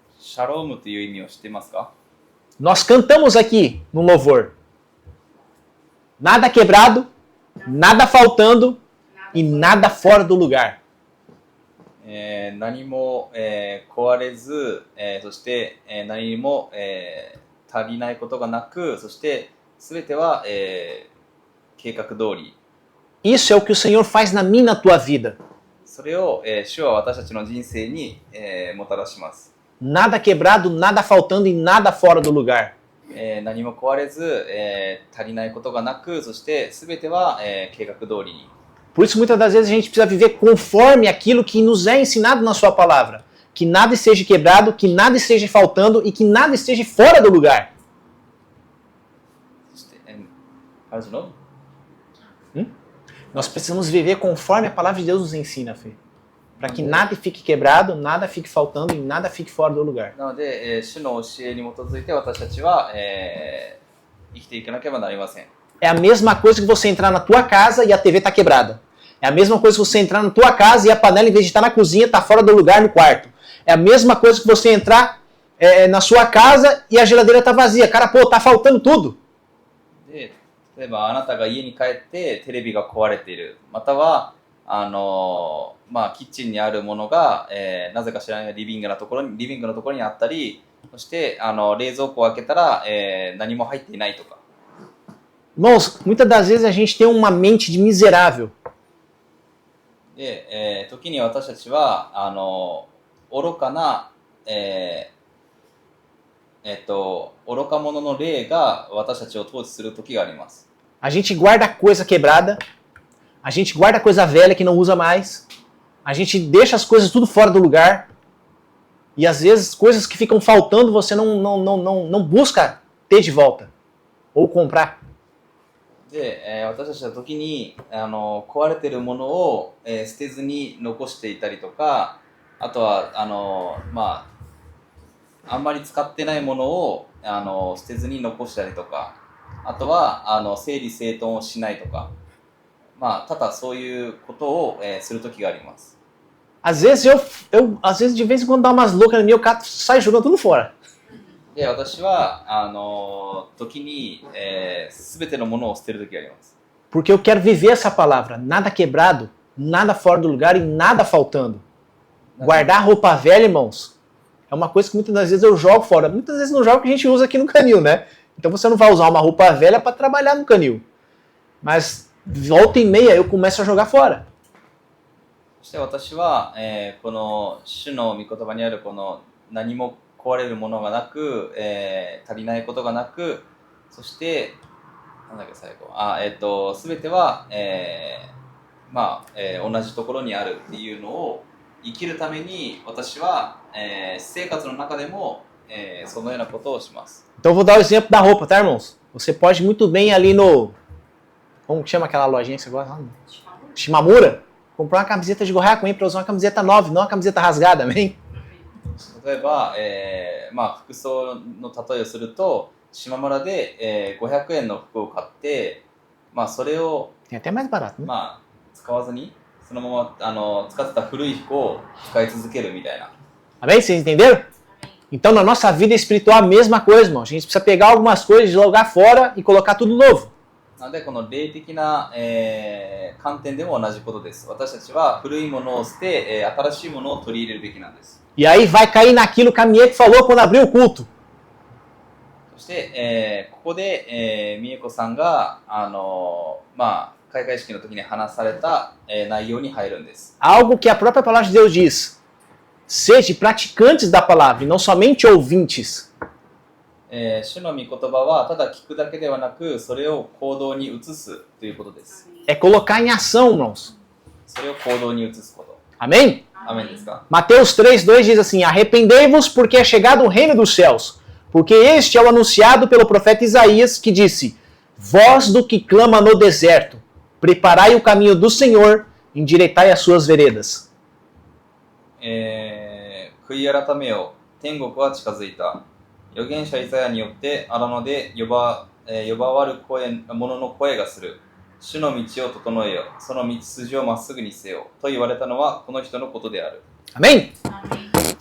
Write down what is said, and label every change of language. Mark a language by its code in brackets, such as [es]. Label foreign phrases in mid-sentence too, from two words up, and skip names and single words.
[ja] シャロームという意味を知っていますか？ [pt] Nós cantamos aqui no louvor. Nada quebrado, nada faltando e nada fora do lugar. [ja] 何も、壊れず、そして、何も、足りないことがなく、そして全ては、計画通り。 [pt] Isso é o que o Senhor faz na minha e na tua vida. [ja] それを、主は私たちの人生に、もたらします。 [pt] Nada quebrado, nada faltando e nada fora do lugar. [ja] 何も壊れず、足りないことがなく、そして全ては、計画通りに。 [pt] Por isso, muitas das vezes, a gente precisa viver conforme aquilo que nos é ensinado na sua palavra. Que nada esteja quebrado, que nada esteja faltando e que nada esteja fora do lugar. [en] そして、How's it know? [pt] Nós precisamos viver conforme a palavra de Deus nos ensina, Fê. Para que nada fique quebrado, nada fique faltando e nada fique fora do lugar. [ja] なので、主の教えに基づいて私たちは、生きていかなければなりません。 [pt] É a mesma coisa que você entrar na tua casa e a TV tá quebrada. É a mesma coisa que você entrar na tua casa e a panela, em vez de estar na cozinha, tá fora do lugar no quarto. É a mesma coisa que você entrar na sua casa e a geladeira tá vazia. Cara, pô, tá faltando tudo. [ja] で、例えばあなたが家に帰ってテレビが壊れている。または、キッチンにあるものが、なぜか知らないリビングのところにあったり、そして、冷蔵庫を開けたら、何も入っていないとか。 [pt] Irmãos, muitas das vezes a gente tem uma mente de miserável. [ja] で、時に私たちは愚かな、愚か者の霊が私たちを統治する時があります。 [pt] A gente guarda coisa quebrada, a gente guarda coisa velha que não usa mais, a gente deixa as coisas tudo fora do lugar e às vezes coisas que ficam faltando você não busca ter de volta ou comprar. [ja] で、私たちは時に壊れているものを、捨てずに残していたりとか、あとはあんまり使ってないものを捨てずに残したりとか、あとは整理整頓をしないとか、ただそういうことを、する時があります。 [pt] Às vezes às vezes de vez em quando dá umas loucas no meu cato, sai jogando tudo fora. [ja] で、私は時に、全てのものを捨てる時があります。 [pt] Porque eu quero viver essa palavra, nada quebrado, nada fora do lugar e nada faltando. Guardar roupa velha, irmãos, é uma coisa que muitas das vezes eu jogo fora. Muitas vezes não jogo que a gente usa aqui no canil, né? Então você não vai usar uma roupa velha para trabalhar no canil. Mas volta e meia eu começo a jogar fora. [ja] そして私は、この主の御言葉にあるこの何も壊れるものがなく、足りないことがなく、そしてなんだっけ最後、全ては、同じところにあるっていうのを生きるために私は、私生活の中でも、そのようなことをします。 [pt] Então eu vou dar o exemplo da roupa, tá, irmãos? Você pode muito bem ali no... Como que chama aquela lojinha que você gosta? Shimamura. Comprar uma camiseta de gorraco, hein? Pra usar uma camiseta nova, não uma camiseta rasgada, amém? [ja] 例えば、服装の例えをすると、島村で、500円の服を買って、それを、 [pt] Tem até mais barato, né? [ja] 使わずに、そのまま使ってた古い服を使い続けるみたいな。 [pt] Amém? Vocês entenderam? Então na nossa vida espiritual a mesma coisa, irmão. A gente precisa pegar algumas coisas, jogar fora e colocar tudo novo. [ja] なので、この霊的な、観点でも同じことです。私たちは古いものを捨て、新しいものを取り入れるべきなんです。 [pt] E aí vai cair naquilo que a Mieko falou quando abriu o culto. [ja] そして、ここで、美恵子さんが、開会式の時に話された、内容に入るんです。 [pt] Algo que a própria palavra de Deus diz. Sede praticantes da palavra e não somente ouvintes. [ja] 主の御言葉はただ聞くだけではなく、それを行動に移すということです。 [pt] É colocar em ação, irmãos. [ja] それを行動に移すこと。 [pt] Amém? [ja] アメンですか? [pt] Mateus 3:2 diz assim: Arrependei-vos porque é chegado o reino dos céus. Porque este é o anunciado pelo profeta Isaías, que disse: Voz do que clama no deserto, preparai o caminho do Senhor, endireitai as suas veredas. [ja] 悔い改めよ、天国は近づいた。預言者イザヤによって荒野で呼ばわる者の声がする。主の道を整えよ、その道筋をまっすぐにせよと言われたのはこの人のことである。 [pt] Amém?